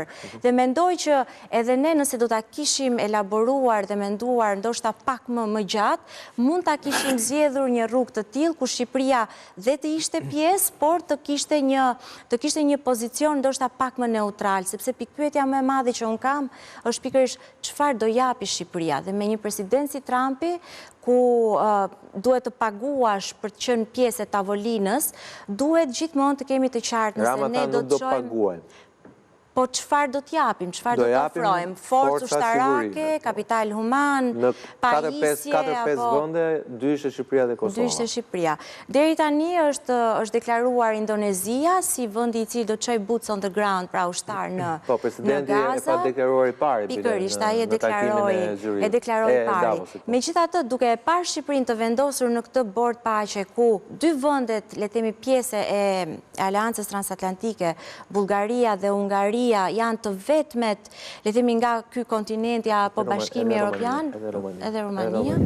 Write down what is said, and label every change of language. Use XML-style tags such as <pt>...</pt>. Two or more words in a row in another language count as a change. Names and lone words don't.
<sq>Dhe mendoj që edhe ne nëse do ta kishim elaboruar dhe menduar ndoshta pak më gjatë, mund ta kishim zgjedhur një rrugë të tillë ku Shqipëria dhe të ishte pjesë, por të kishte një pozicion ndoshta pak më neutral, sepse pikpyetja më e madhe që un kam është pikërisht çfarë do japi Shqipëria, dhe me një president si Trumpi ku duhet të paguash për të qenë pjesë e tavolinës, duhet gjithmonë të kemi të qartë nëse ne do të shojmë. Po çfarë do t'japim, çfarë do t'ofrojmë? Forcë ushtarake, kapital human, pajisje, 4-5 vende, 2 ishte Shqipëria dhe Kosova. 2 ishte Shqipëria. Deri tani është deklaruar Indonezia si vendi i cili do të çojë</sq> <en>boots on the ground,</en> <sq>pra ushtar në Gaza. Po, presidenti e pa deklaruar i pari. Pikërisht, ai e deklaroi i pari. Megjithatë, duke e parë Shqipërinë të vendosur në këtë bord paqe ku 2 vendet, le të themi pjesë e Aleancës Transatlantike, Bullgaria dhe Hungaria, janë të vetmet, le themi nga ky kontinenti apo Bashkimi Evropian, edhe Rumania.</sq>